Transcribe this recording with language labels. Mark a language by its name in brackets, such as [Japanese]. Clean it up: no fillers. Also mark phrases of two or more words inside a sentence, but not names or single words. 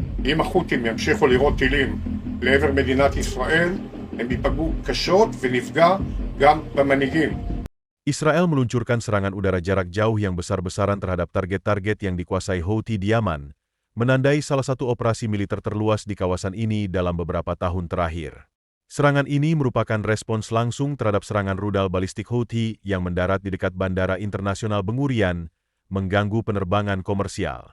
[Hebrew] אם החות'ים ימשיכו לירות טילים לעבר מדינת ישראל, הם ייפגעו קשות ונפגע גם במנהיגים. [Indonesian] Israel meluncurkan serangan udara jarak jauh yang besar-besaran terhadap target-target yang dikuasai Houthi di Yaman, menandai salah satu operasi militer terluas di kawasan ini dalam beberapa tahun terakhir. Serangan ini merupakan respons langsung terhadap serangan rudal balistik Houthi yang mendarat di dekat Bandara Internasional Ben Gurion, mengganggu penerbangan komersial.